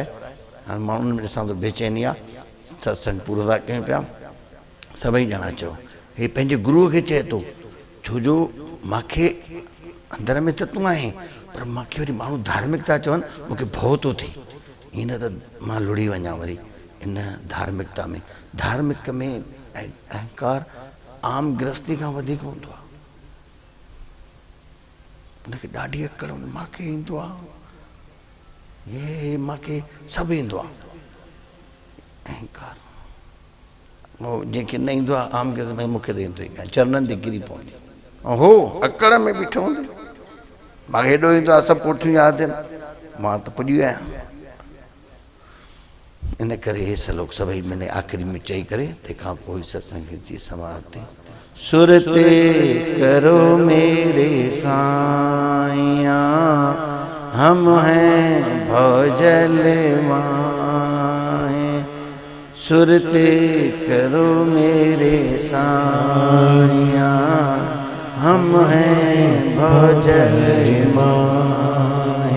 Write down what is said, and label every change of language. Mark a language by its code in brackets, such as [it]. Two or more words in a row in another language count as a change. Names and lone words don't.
[sd] हाणे माण्हुनि में ॾिसां थो बेचैनी आहे, सत्संग पूरो था कयूं पिया, सभई ॼणा चयो। हे पंहिंजे गुरूअ खे चए थो, छो जो मूंखे अंदर में त तूं आहीं, पर मूंखे वरी माण्हू धार्मिक था चवनि, मूंखे भउ थो थिए। ईअं न त मां लुड़ी वञा वरी इन धार्मिकता में। धार्मिक में अहंकार आम गृहस्थी खां वधीक हूंदो आहे। उनखे ॾाढी अकड़, मूंखे ईंदो आहे, ये मूंखे सभु ईंदो आहे, अहंकार। जंहिंखे न ईंदो आहे आम गृहस्थी में, मूंखे त ईंदो ई कान, चरणनि ते किरी पवंदी। ऐं हो अकड़ में बीठो हूंदो, मूंखे हेॾो ईंदो आहे, सभु पुठियूं यादि आहिनि, मां त पुॼी आहियां। इन करे हे सलोक सभई मैंने आखिरी में चई करे तंहिंखां पोइ सत्संग जी समाप्ति। [hi] सुरते करो मेरे साईं हम हैं भवजल माहे। सुरते करो मेरे साईं हम हैं भवजल माहे।